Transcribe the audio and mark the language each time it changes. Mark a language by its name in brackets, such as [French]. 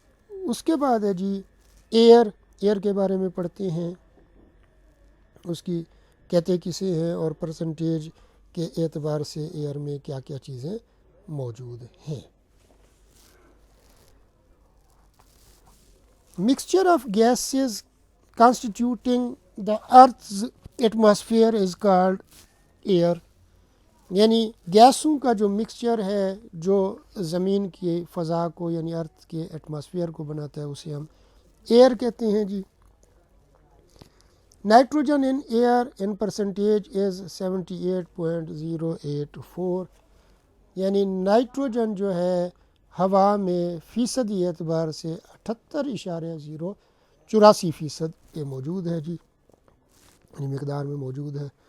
[Urdu] اس کے بعد ہے جی ایئر کے بارے میں پڑھتے ہیں. اس کی کہتے کسے ہیں اور پرسنٹیج کے اعتبار سے ایئر میں کیا کیا چیزیں موجود ہیں. [English] Mixture of gases constituting the earth's atmosphere is called air. [Urdu] یعنی گیسوں کا جو مکسچر ہے جو زمین کی فضا کو یعنی ارتھ کے ایٹماسفیئر کو بناتا ہے اسے ہم ایئر کہتے ہیں جی. [English] nitrogen in air in percentage is 78.084، [Urdu] یعنی نائٹروجن جو ہے ہوا میں فیصدی اعتبار سے 78.084% یہ موجود ہے جی، یعنی مقدار میں موجود ہے.